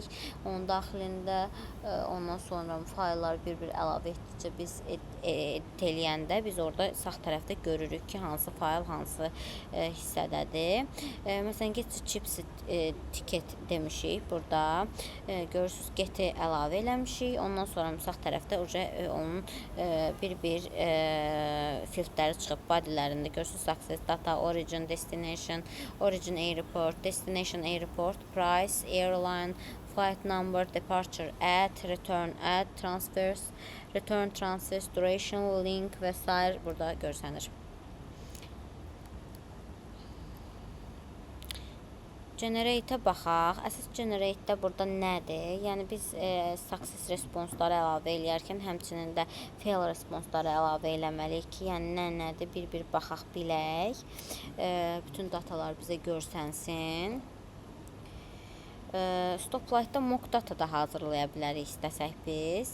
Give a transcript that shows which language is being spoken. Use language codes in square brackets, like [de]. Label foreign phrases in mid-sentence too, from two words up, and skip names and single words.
[az] Onun daxilində ondan sonra faylları bir-bir əlavə etdikcə biz eləyəndə biz orada sağ tərəfdə görürük ki, hansı fayl hansı hissədədir. Məsələn, [en] get chips ticket [az] demişik burada. Görürsüz, get-i əlavə eləmişik. Ondan sonra sağ tərəfdə onun bir-bir filtrləri çıxıb. Bodylərində görürsünüz, [en] success, data, origin, destination, origin airport, destination airport, price, airline, flight number, departure, add, return, transfers, return transfers, duration, link [az] və s. burada görsənir. Generate-ə baxaq. Əsas generate-də burada nədir? Yəni biz [en] success response-ları [az] əlavə eləyərkən həmçinin də [en] fail response-ları [az] əlavə eləməliyik ki, yəni nədir? Bir-bir baxaq bilək. Bütün datalar bizə görsənsin. Stoplight-da [en] mock data [az] da hazırlaya bilərik istəsək biz.